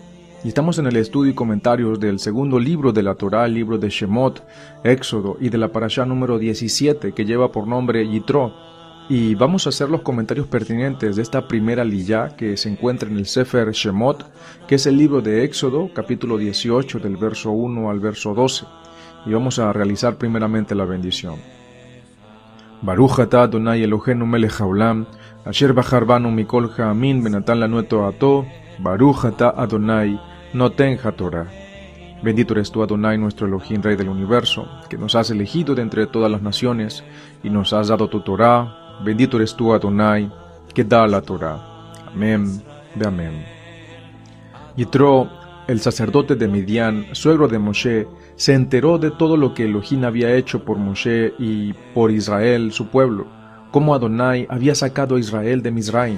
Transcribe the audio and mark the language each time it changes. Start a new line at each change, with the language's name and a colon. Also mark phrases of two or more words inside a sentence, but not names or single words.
Spanish: Y estamos en el estudio y comentarios del segundo libro de la Torá, el libro de Shemot, Éxodo, y de la parashá número 17, que lleva por nombre Yitro. Y vamos a hacer los comentarios pertinentes de esta primera liyá que se encuentra en el Sefer Shemot, que es el libro de Éxodo, capítulo 18, del verso 1 al verso 12. Y vamos a realizar primeramente la bendición.
Hebrew: ברוך אתה יהוה אלהינו מלך העולם, אשר בחר בנו מכל העמים ונתן לנו את תורתו, ברוך אתה יהוה נותן התורה.
Spanish: Bendito eres tú, Adonai, nuestro Elohim, Rey del universo, que nos has elegido de entre todas las naciones y nos has dado tu Torah. Bendito eres tú, Adonai, que da la Torah. Amén, de amén. Yitro, el sacerdote de Midian, suegro de Moshe, se enteró de todo lo que Elohim había hecho por Moshe y por Israel, su pueblo, cómo Adonai había sacado a Israel de Mizraim.